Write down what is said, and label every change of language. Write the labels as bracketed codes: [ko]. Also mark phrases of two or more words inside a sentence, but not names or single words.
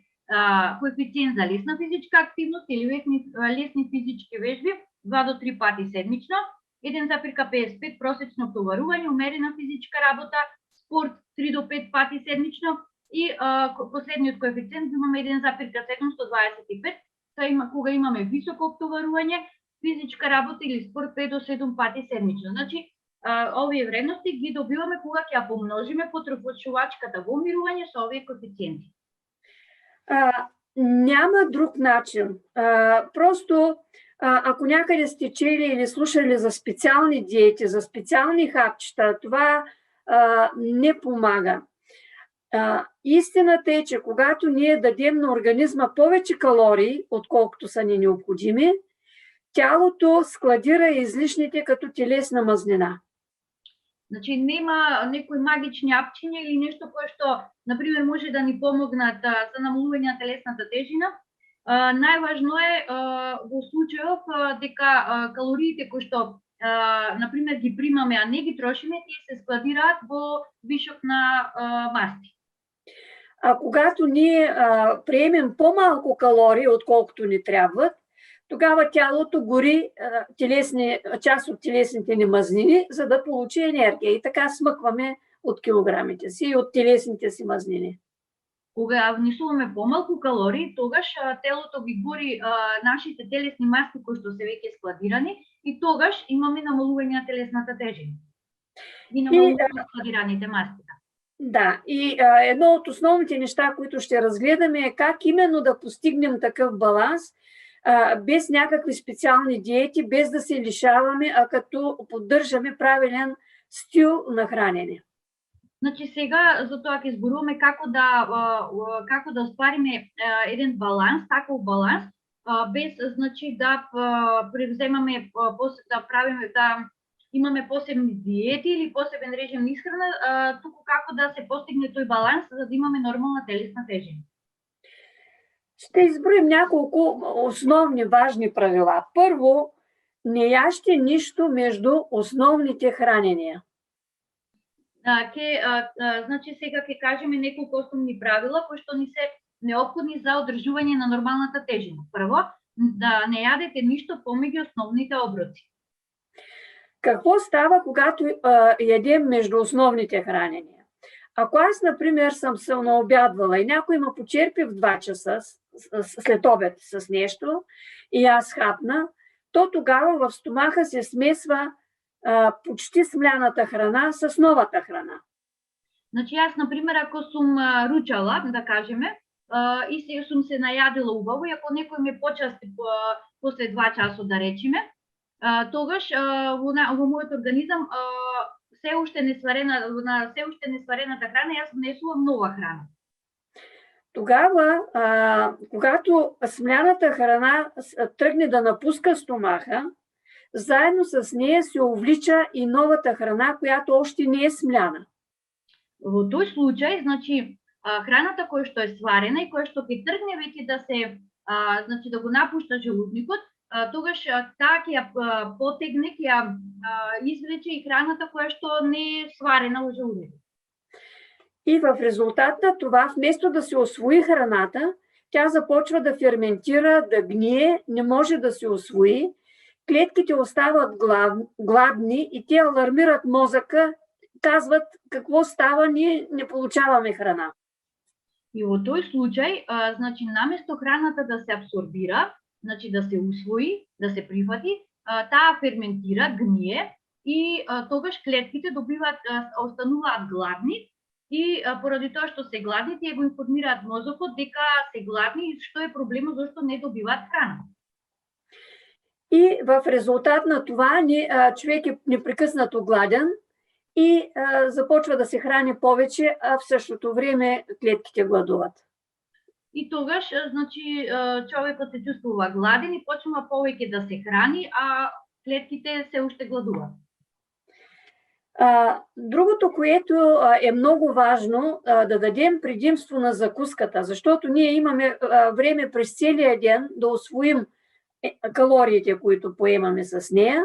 [mk] коефициент за лесна физичка активност или лесни физички вежби 2 до 3 пати седмично, 1,55 просечно товарување, умерена физичка работа, спорт 3 до 5 пати седмично и последниот коефициент имаме 1,7 125, кога имаме високо обтоварување, физичка работа или спорт 5 до 7 пати седмично. Значи, овие вредности ги добиваме кога ќе ја помножиме потрошувачката во умирување со овие коефициенти. [bg] Няма друг начин. Просто, ако някъде сте чели или слушали за специални диети, за специални хапчета, това не помага. Истината е, че когато ние дадем на организма повече калории, отколкото са ни необходими, тялото складира излишните като телесна мазнина. [mk] Значи нема некои магични апчиња или нешто кое што, например, може да ни помогнат за намалување на телесната тежина. Најважно е во случајов дека калориите кои што, например, ги примаме, а не ги трошиме, тие се складираат во вишок на масти. [bg] Когато ние приемем по-малко калории, отколкото ни трябват, тогава тялото гори част от телесните ни мазнини, за да получи енергия. И така смъкваме от килограмите си и от телесните си мазнини. [mk] Кога внесуваме по-малку калории, тогаш телото ги гори нашите телесни маси кои што се веќе складирани и тогаш имаме намалување на телесната тежина. И намалување на складираните маси. [bg] Да, и едно от основните неща, които ще разгледаме, е как именно да постигнем такъв баланс, без някакви специални диети, без да се лишаваме, а като поддържаме правилен стил на хранене. [mk] Значи сега за тоа ќе зборуваме како да оствариме еден баланс, таков баланс, без значи да превземаме да имаме посебни диети или посебен режим на исхрана, туку како да се постигне тој баланс за да имаме нормална телесна тежина. [bg] Ще изброим няколко основни важни правила. Първо, не яжте нищо между основните хранения. [mk] Значи сега ќе кажеме неколку основни правила кои што ни се неопходни за одржување на нормалната тежина. Прво, да не ядете ништо помеѓу основните оброци. [bg] Какво става, когато ядем между основните хранения? Ако аз, например, съм се наобядвала и някой ме почерпи в 2 часа след обед с нещо и аз хапна, то тогава в стомаха се смесва почти смляната храна с новата храна. Значи аз, например, [mk] ако сум ручала, да кажеме, и сум се најадила убаво, и ако некој ме почасти после 2 часа, да речеме, тогаш во мојот организам се уште несварената храна, јас внесувам нова храна. [bg] Тогава, когато смляната храна тръгне да напуска стомаха, заедно с нея се увлича и новата храна, която още не е смляна. [mk] Во тој случај, значи, храната која што е сварена и која што ќе тргне веќе да се, значи да го напушта желудникот, тогаш таа ќе ја потегне, ќе ја извлече и храната која што не е сварена во желудникот. [bg] И в резултат на това, вместо да се усвои храната, тя започва да ферментира, да гние, не може да се усвои, клетките остават гладни и те алармират мозъка, казват какво става, ние не получаваме храна. [mk] И во тој случај, значи, наместо храната да се абсорбира, значи да се усвои, да се прифати, таа ферментира, гние и тогаш клетките остануваат гладни и поради тоа што се гладни, тие го информираат мозокот дека се гладни и што е проблемот зашто не добиваат храна. [bg] И в резултат на това човек е непрекъснато гладен и започва да се храни повече, а в същото време клетките гладуват. [mk] И тогаш, значи, човекот се чувствува гладен и почнува повеќе да се храни, а клетките се уште гладуваат. [bg] Другото, което е много важно, да дадем предимство на закуската, защото ние имаме време през целия ден да усвоим калориите, които поемаме с нея.